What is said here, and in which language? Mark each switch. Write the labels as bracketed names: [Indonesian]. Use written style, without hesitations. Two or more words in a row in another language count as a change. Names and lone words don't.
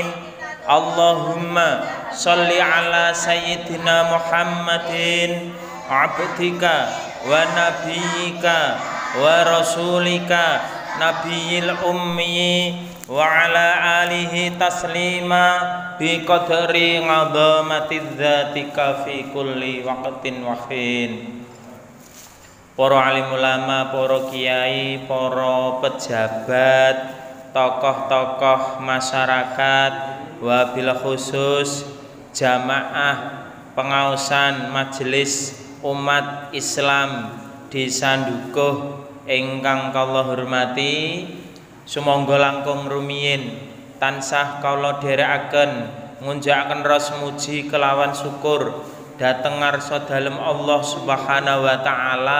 [Arabic] اللهم صل على سيدنا محمد عبدك ونبيك ورسولك النبي الأمي وعلى آله تسليما بقدر عظمة ذاتك في كل وقت وحين. [Javanese] Para alim ulama, para kiai, para pejabat, tokoh-tokoh masyarakat, [Arabic] وبالخصوص [Javanese] jamaah pengausan majelis umat Islam Desa Ndukuh ingkang kula hormati, sumangga langkung rumiyin tansah kula dherekaken ngunjakaken rasa muji kelawan syukur dhateng ngarsa dalem [Arabic] الله سبحانه وتعالى.